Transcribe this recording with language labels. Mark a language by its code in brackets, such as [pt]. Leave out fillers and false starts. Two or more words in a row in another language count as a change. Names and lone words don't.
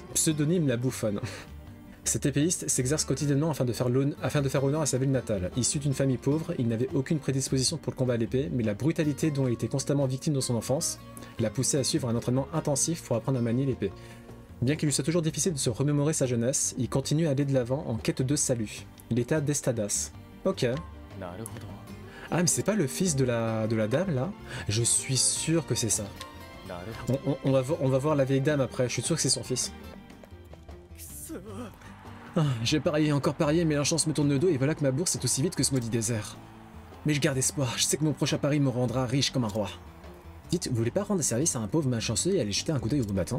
[fr] Pseudonyme la bouffonne. Cet épéiste s'exerce quotidiennement afin de faire honneur à sa ville natale. Issu d'une famille pauvre, il n'avait aucune prédisposition pour le combat à l'épée, mais la brutalité dont il était constamment victime dans son enfance l'a poussé à suivre un entraînement intensif pour apprendre à manier l'épée. Bien qu'il lui soit toujours difficile de se remémorer sa jeunesse, il continue à aller de l'avant en quête de salut. Il était à Destadas. Ok. [ja] なるほど [fr] Ah, mais c'est pas le fils de la dame, là? Je suis sûr que c'est ça. [ja] なるほど [fr] On va voir la vieille dame après, je suis sûr que c'est son fils. [ja] くそ [fr] Ah, j'ai parié, encore parié, mais la chance me tourne le dos et voilà que ma bourse est aussi vite que ce maudit désert. Mais je garde espoir, je sais que mon prochain pari me rendra riche comme un roi. Dites, vous voulez pas rendre service à un pauvre malchanceux et aller jeter un coup d'œil au combattant?